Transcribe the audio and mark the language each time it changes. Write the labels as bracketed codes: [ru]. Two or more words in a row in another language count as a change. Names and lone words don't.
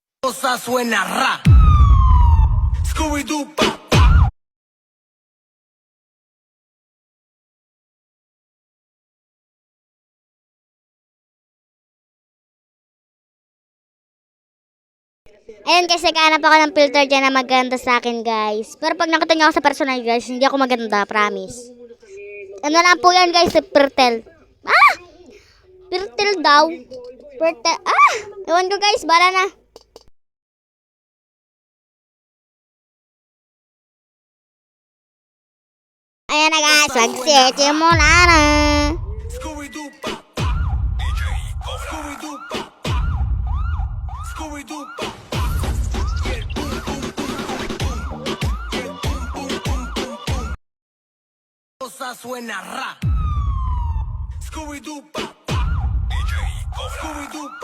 [tl] cosa suena ra. Scooby-Doo, pa. Ayun guys, naghanap ako ng filter dyan na maganda sa akin guys. Pero pag nakita nyo ako sa personal guys, hindi ako maganda, promise. Ano lang po yan guys, sa Pirtel. Ah! Pirtel daw. Pirtel, ah! Ewan ko guys, bala na. Ayan na guys, magsisimula na. Scooby-Doo, pa. Scooby-Doo, pa. Scooby-Doo, pa. Cosa suena ra. Scooby-Doo, pa. Scooby-Doo, pa.